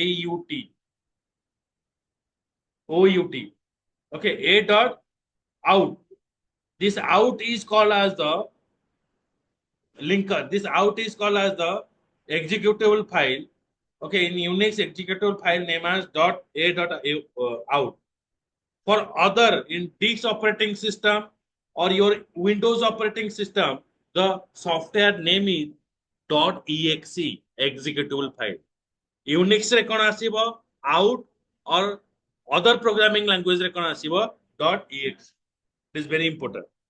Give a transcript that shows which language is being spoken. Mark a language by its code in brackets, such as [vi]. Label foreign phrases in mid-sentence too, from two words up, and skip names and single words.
[en] out okay a dot out this out is called as the linker this out is called as the executable file okay in unix executable file name as dot a dot out for other in DIX operating system or your Windows operating system, the software name is .exe executable file. [or] Unix ରେ କଣ ଆସିବ [en] out or other programming language [or] ରେ କଣ ଆସିବ .exe. [en] It is very important.